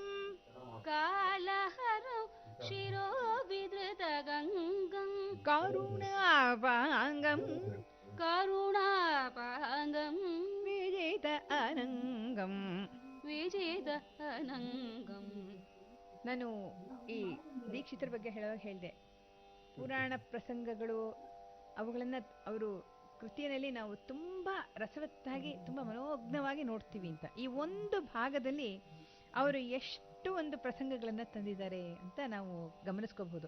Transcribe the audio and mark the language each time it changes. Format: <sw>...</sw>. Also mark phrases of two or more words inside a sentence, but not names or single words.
<sa>ಕಾಲಹರಂ ಶಿರೋ ವಿಧೃತ ಗಂಗಂ ಕರುಣಾಪಾಂಗಂ ಕರುಣಾಪಾಂಗಂ ವಿಜಿತ ಅನಂಗಂ. ವಿಜಿತ ಅನಂಗಂ.</sa> <kn>ನಾನು ಈ ದೀಕ್ಷಿತರ ಬಗ್ಗೆ ಹೇಳುವಾಗ ಹೇಳಿದೆ, ಪುರಾಣ ಪ್ರಸಂಗಗಳು ಅವುಗಳನ್ನು ಅವರು ಕೃತಿಯಲ್ಲಿ ನಾವು ತುಂಬ ರಸವತ್ತಾಗಿ ತುಂಬ ಮನೋಜ್ಞವಾಗಿ ನೋಡ್ತೀವಿ ಅಂತ. ಈ ಒಂದು ಭಾಗದಲ್ಲಿ ಅವರು ಎಷ್ಟು ಒಂದು ಪ್ರಸಂಗಗಳನ್ನು ತಂದಿದ್ದಾರೆ ಅಂತ ನಾವು ಗಮನಿಸ್ಕೋಬಹುದು.</kn>